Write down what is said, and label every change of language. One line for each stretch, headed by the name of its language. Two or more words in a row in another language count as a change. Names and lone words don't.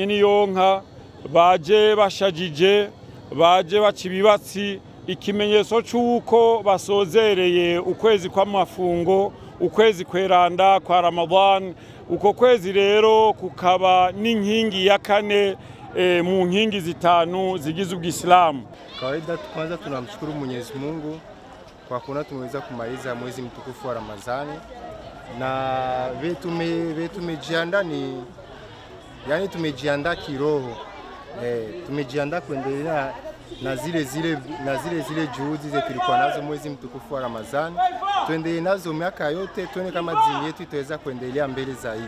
Rundi: n'iyonka baje bashajije baje bacibibatsi ikimenyetso cyuko basozereye ukwezi kw'amafungo ukwezi kweranda kwa Ramadan. Uko kwezi rero kukaba n'inkingi ya kane mu nkingi zitanu zigize ubwisilamu.
Swahili: Kawaida kwanza tunamshukuru Mwenyezi Mungu kwa kuona tumeweza kumaliza mwezi mtukufu wa Ramadhani na tumejiandaa yani tumejiandaa kiroho, tumejiandaa kuendelea na zile juhudi zetu tulikuwa nazo mwezi mtukufu wa Ramadhani, tuendelee nazo miaka yote, tuone kama dini yetu itaweza kuendelea mbele zaidi.